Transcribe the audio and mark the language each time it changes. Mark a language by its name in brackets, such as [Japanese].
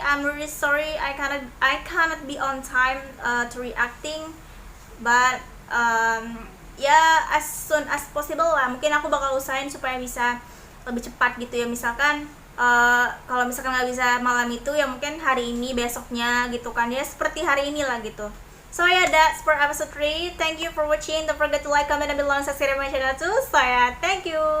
[English] I'm really sorry I cannot be on time to reacting, but as soon as possible lah. [Indonesian] Mungkin aku bakal usahain supaya bisa lebih cepat gitu ya. Misalkan kalau misalkan nggak bisa malam itu ya mungkin hari ini, besoknya gitu kan ya, seperti hari ini lah gitu. [English] So yeah, that's for episode 3. Thank you for watching. Don't forget to like, comment, and subscribe my channel too. So yeah, thank you.